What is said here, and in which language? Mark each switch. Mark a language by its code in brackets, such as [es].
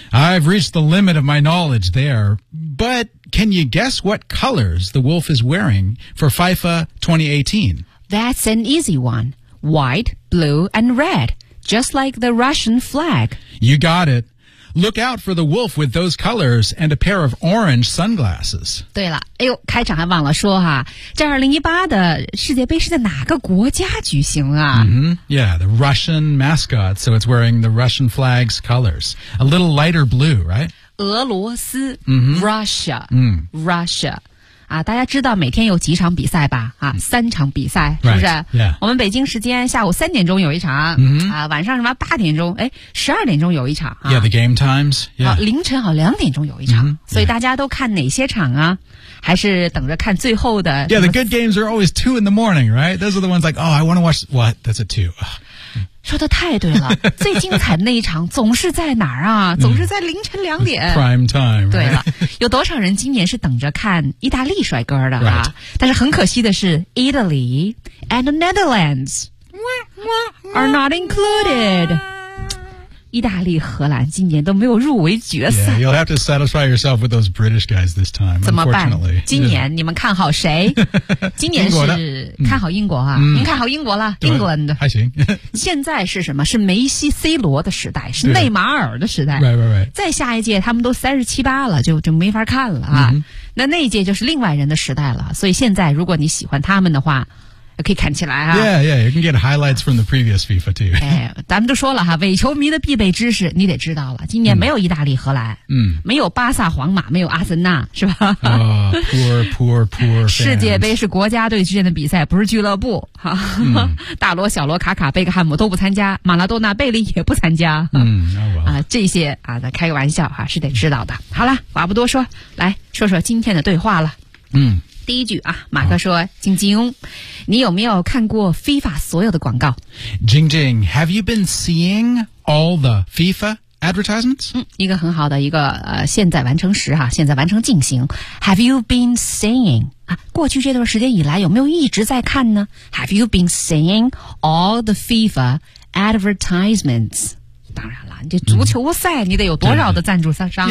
[en] I've reached the limit of my knowledge there. But can you guess what colors the wolf is wearing for FIFA 2018? That's an easy one. white, blue, and red, just like the Russian flag. You got it. Look out for the wolf with those colors and a pair of orange sunglasses. [zh] 对了，哎呦，开场还忘了说哈，这2018的世界杯是在哪个国家举行啊？ Mm-hmm. [en] Yeah, the Russian mascot, so it's wearing the Russian flag's colors. A little lighter blue, right? [zh] 俄罗斯、 mm-hmm. [en] Russia,、 mm. Russia. [zh] 啊，大家知道每天有几场比赛吧？啊，三场比赛是不是？ [en] Right, yeah. [zh] 我们北京时间下午3点钟有一场、 mm-hmm. 啊，晚上什么8点钟？哎，12点钟有一场、啊。 [en] Yeah, the game times. Yeah. [zh] 啊，凌晨好2点钟有一场。 [en] Mm-hmm. Yeah. [zh] 所以大家都看哪些场啊？还是等着看最后的 [en] ？Yeah, the good games are always 2 in the morning, right? Those are the ones like, oh, I want to watch. What? That's a 2. [zh] 说的太对了，最精彩的那一场总是在哪儿啊？总是在凌晨2点。 [en] It's、prime time、right?。 [zh] 对了，有多少人今年是等着看意大利帅哥的啊？ [en] Right. [zh] 但是很可惜的是 [en] ，Italy and the Netherlands are not included。 [zh] 意大利、荷兰今年都没有入围决赛。 [en] Yeah, you'll have to satisfy yourself with those British guys this time. [zh] 怎么办？今年你们看好谁？今年是看好英国啊？您看好英国了 ？England 还行。现在是什么？是梅西、C 罗的时代，是内马尔的时代。 [en] Right, right, right. [zh] 再下一届他们都37、8了，就没法看了啊。那一届就是另外人的时代了。所以现在如果你喜欢他们的话。可以看起来啊 [en] ，Yeah, yeah, you can get highlights from the previous FIFA too. [zh] 哎，咱们都说了哈，伪球迷的必备知识你得知道了。今年没有意大利、荷兰，嗯、mm. ，没有巴萨、皇马，没有阿森纳，是吧？啊、 [en] poor fans. [zh] 世界杯是国家队之间的比赛，不是俱乐部。哈、 mm. ，大罗、小罗、卡卡、贝克汉姆都不参加，马拉多纳、贝利也不参加。嗯、mm. ，啊，这些啊，咱开个玩笑哈、啊，是得知道的。好了，话不多说，来说说今天的对话了。嗯、mm.。第一句啊，马克说：“晶晶，你有没有看过 FIFA 所有的广告？” [en] Jing Jing, have you been seeing all the FIFA advertisements? [zh] 嗯，一个很好的一个现在完成时哈、啊，现在完成进行。 [en] Have you been seeing 啊？ [zh] 过去这段时间以来有没有一直在看呢 [en] ？Have you been seeing all the FIFA advertisements? [zh] 当然了，你这足球赛、嗯、你得有多少的赞助商商啊？